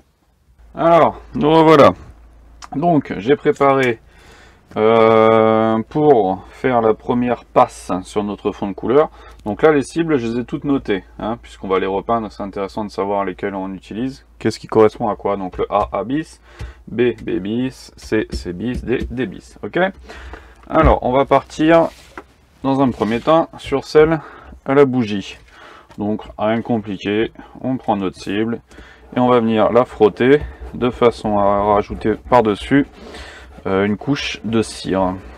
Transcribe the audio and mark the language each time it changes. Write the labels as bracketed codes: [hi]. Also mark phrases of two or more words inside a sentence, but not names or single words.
[fr] Alors, nous revoilà. Donc, j'ai préparé pour faire la première passe sur notre fond de couleur. Donc là, les cibles, je les ai toutes notées, hein, puisqu'on va les repeindre. C'est intéressant de savoir lesquelles on utilise. Qu'est-ce qui correspond à quoi? Donc le A, A bis, B, B bis, C, C bis, D, D bis. Ok. Alors, on va partir dans un premier temps sur celle à la bougie. Donc, rien de compliqué. On prend notre cible et on va venir la frotter de façon à rajouter par-dessus une couche de cire.